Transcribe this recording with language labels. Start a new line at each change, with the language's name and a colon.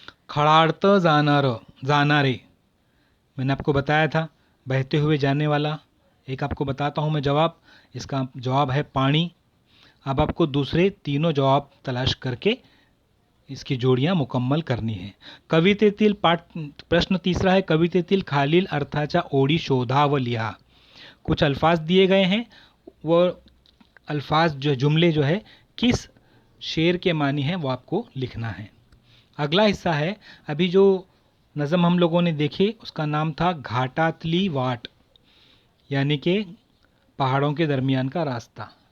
Marathi: खड़ाड़त जानारे,
Hindi: मैंने आपको बताया था बहते हुए जाने वाला। एक आपको बताता हूँ मैं जवाब, इसका जवाब है पानी। अब आपको दूसरे तीनों जवाब तलाश करके इसकी जोड़ियां मुकम्मल करनी है।
Marathi: कवितेतील प्रश्न
Hindi: तीसरा है,
Marathi: कवितेतील खालील अर्थाच्या ओळी शोधा व लिहा।
Hindi: कुछ अल्फाज दिए गए हैं, वो अल्फाज जो जुमले जो है किस शेर के मानी है वो आपको लिखना है। अगला हिस्सा है, अभी जो नज़म हम लोगों ने देखी उसका नाम था घाटातली वाट, यानी कि पहाड़ों के दरमियान का रास्ता।